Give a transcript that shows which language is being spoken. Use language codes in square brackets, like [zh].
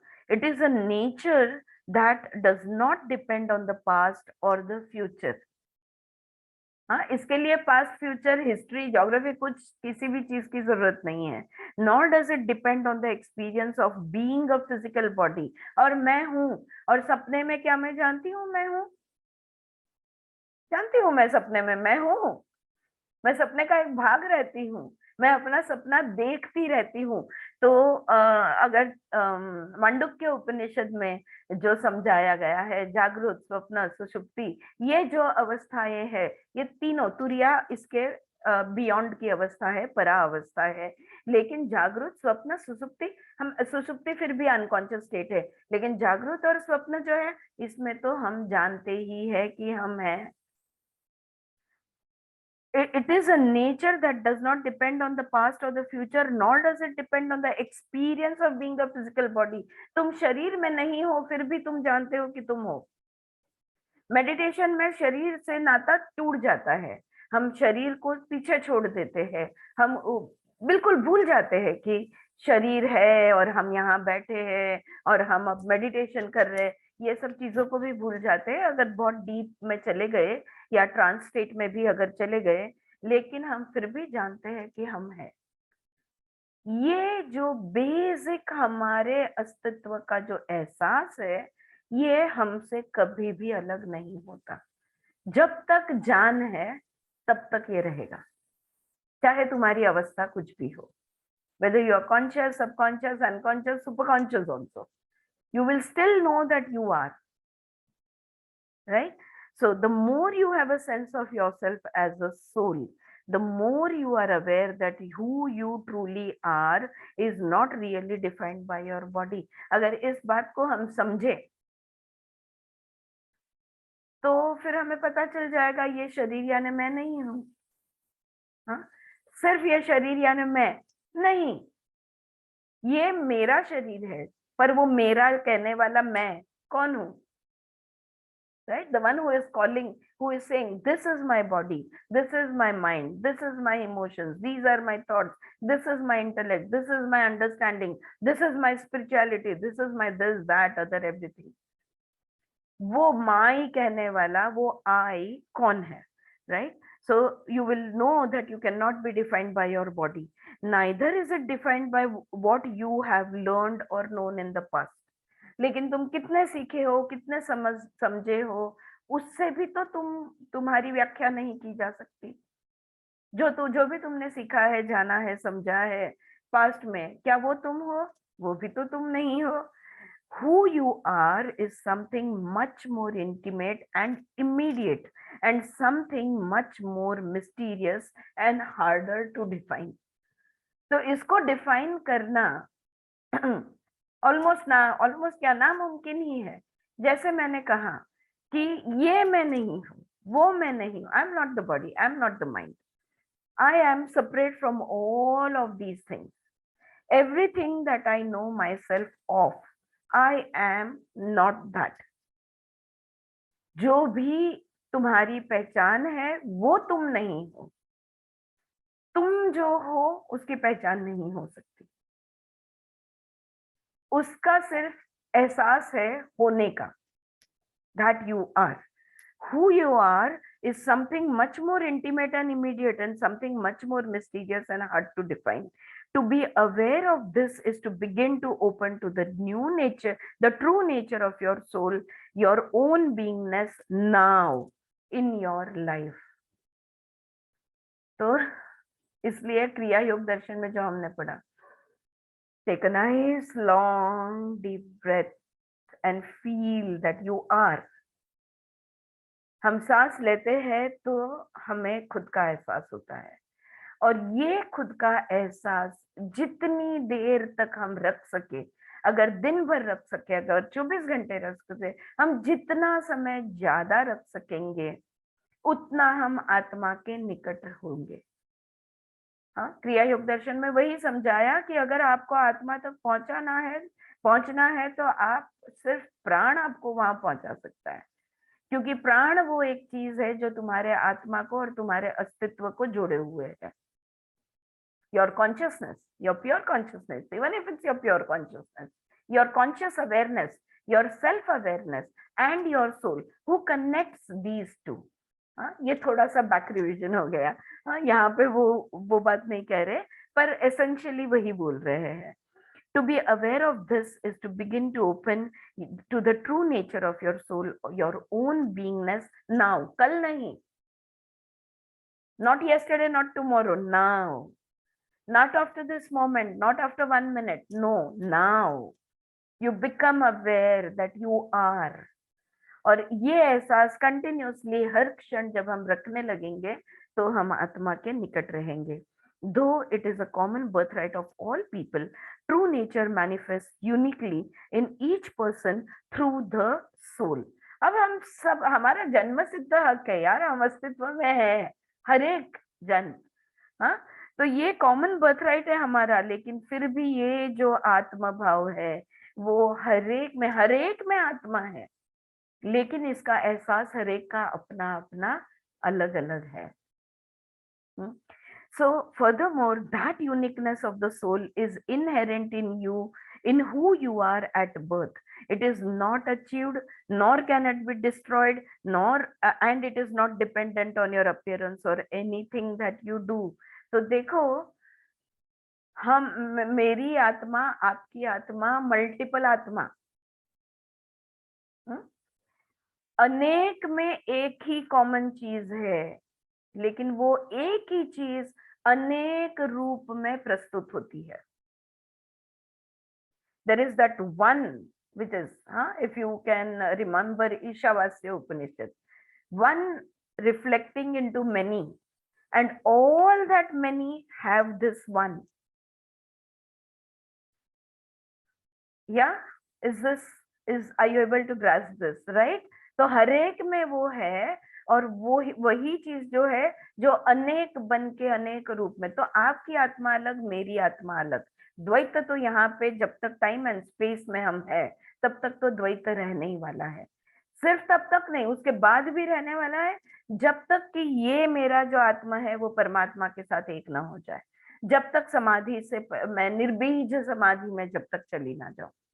[en] It is a nature that does not depend on the past or the future. [hi] हाँ, इसके लिए past, future, history, geography, कुछ किसी भी चीज की जरूरत नहीं है। [en] Nor does it depend on the experience of being a physical body. [hi] और मैं हूँ, और सपने में क्या मैं जानती हूँ मैं हूँ? जानती हूँ मैं सपने में मैं हूँ? मैं सपने का एक भाग रहती हूँ, मैं अपना सपना देखती रहती हूँ। तो अगर मांडुक्य उपनिषद में जो समझाया गया है, जागृत, स्वप्न, सुषुप्ति, ये जो अवस्थाएं है, ये तीनों, तुरिया इसके बियॉन्ड की अवस्था है, परा अवस्था है। लेकिन जागृत, स्वप्न, सुषुप्ति, हम सुषुप्ति फिर भी अनकॉन्शियस स्टेट है, लेकिन जागृत और स्वप्न जो है, इसमें तो हम जानते ही है कि हम हैं। [en] It is a nature that does not depend on the past or the future, nor does it depend on the experience of being a physical body. [hi] तुम शरीर में नहीं हो, फिर भी तुम जानते हो कि तुम हो। मेडिटेशन में शरीर से नाता टूट जाता है, हम शरीर को पीछे छोड़ देते हैं, हम बिल्कुल भूल जाते हैं कि शरीर है और हम यहाँ बैठे हैं और हम अब मेडिटेशन कर रहे हैं। ये सब चीजों को भी भूल जाते हैं अगर बहुत डीप में चले गए, या ट्रांस स्टेट में भी अगर चले गए, लेकिन हम फिर भी जानते हैं कि हम हैं। ये जो बेसिक हमारे अस्तित्व का जो एहसास है, ये हमसे कभी भी अलग नहीं होता। जब तक जान है तब तक ये रहेगा, चाहे तुम्हारी अवस्था कुछ भी हो, [en] whether you are conscious, subconscious, unconscious, superconscious also, you will still know that you are, right? So the more you have a sense of yourself as a soul, the more you are aware that who you truly are is not really defined by your body. [hi] अगर इस बात को हम समझे तो फिर हमें पता चल जाएगा ये शरीर यानी मैं नहीं हूँ। हाँ, सिर्फ ये शरीर यानी मैं नहीं, ये मेरा शरीर है, पर वो मेरा कहने वाला मैं कौन हूँ? [en] Right? The one who is calling, who is saying, this is my body, this is my mind, this is my emotions, these are my thoughts, this is my intellect, this is my understanding, this is my spirituality, this is my this, that, other, everything. [hi] वो माई कहने वाला वो आई कौन है? [en] Right? So you will know that you cannot be defined by your body. Neither is it defined by what you have learned or known in the past. [hi] लेकिन तुम कितने सीखे हो, कितने समझे हो, उससे भी तो तुम्हारी व्याख्या नहीं की जा सकती। जो भी तुमने सीखा है, जाना है, समझा है पास्ट में, क्या वो तुम हो? वो भी तो तुम नहीं हो। [en] Who you are is something much more intimate and immediate, and something much more mysterious and harder to define. [hi] तो इसको डिफाइन करना ऑलमोस्ट क्या नामुमकिन ही है। जैसे मैंने कहा कि ये मैं नहीं हूँ, [en] वो मैं नहीं हूँ, I am not the body, I am not the mind, I am separate from all of these things. Everything that I know myself of, I am not that. [hi] जो भी तुम्हारी पहचान है वो तुम नहीं हो। तुम जो हो उसकी पहचान नहीं हो सकती, उसका सिर्फ एहसास है होने का। [en] That you are. Who you are is something much more intimate and immediate, and something much more mysterious and hard to define. To be aware of this is to begin to open to the new nature, the true nature of your soul, your own beingness now in your life. [hi] तो इसलिए क्रिया योग दर्शन में जो हमने पढ़ा, [en] take a nice long deep breath and feel that you are. [hi] हम सांस लेते हैं तो हमें खुद का एहसास होता है, और ये खुद का एहसास जितनी देर तक हम रख सके, अगर दिन भर रख सके, अगर 24 घंटे रख सके, हम जितना समय ज्यादा रख सकेंगे उतना हम आत्मा के निकट होंगे। हाँ, क्रिया योग दर्शन में वही समझाया कि अगर आपको आत्मा तक पहुंचना है तो आप सिर्फ प्राण आपको वहां पहुंचा सकता है, क्योंकि प्राण वो एक चीज है जो तुम्हारे आत्मा को और तुम्हारे अस्तित्व को जोड़े हुए है। [en] Your consciousness, your pure consciousness, even if it's your pure consciousness, your conscious awareness, your self-awareness and your soul, who connects these two. [hi] हाँ, ये थोड़ा सा बैक रिविजन हो गया। हाँ, यहाँ पे वो बात नहीं कह रहे, पर एसेंशियली वही बोल रहे हैं। [en] To be aware of this is to begin to open to the true nature of your soul, your own beingness now. [hi] कल नहीं, [en] not yesterday, not tomorrow, now. Not after this moment, not after 1 minute, no, now. You become aware that you are. [hi] और ये एहसास continuously हर क्षण जब हम रखने लगेंगे तो हम आत्मा के निकट रहेंगे। [en] Though it is a common birthright of all people, true nature manifests uniquely in each person through the soul. [hi] अब हम सब, हमारा जन्म सिद्ध हक है यार, हम अस्तित्व में है, हर एक जन। हाँ, तो ये कॉमन बर्थराइट है हमारा, लेकिन फिर भी ये जो आत्मा भाव है वो हर एक में आत्मा है, लेकिन इसका एहसास हर एक का अपना अपना अलग अलग है। [en] So furthermore, that uniqueness of the soul is inherent in you, in who you are at birth. It is not achieved, nor can it be destroyed, and it is not dependent on your appearance or anything that you do. [hi] तो देखो, हम, मेरी आत्मा, आपकी आत्मा, multiple आत्मा, अनेक में एक ही कॉमन चीज है, लेकिन वो एक ही चीज अनेक रूप में प्रस्तुत होती है। [en] There is that one which is, if you can remember Ishavasya Upanishad, one reflecting into many, and all that many have this one. Yeah, are you able to grasp this, right? [hi] तो हर एक में वो है, और वो वही चीज जो है जो अनेक बन के अनेक रूप में। तो आपकी आत्मा अलग, मेरी आत्मा अलग। द्वैत तो यहाँ पे जब तक टाइम एंड स्पेस में हम है तब तक तो द्वैत रहने ही वाला है, सिर्फ तब तक नहीं, उसके बाद भी रहने वाला है, जब तक कि ये मेरा जो आत्मा है वो परमात्मा के साथ एक ना हो जाए, जब तक समाधि से मैं निर्बीज समाधि में जब तक चली ना जाऊं,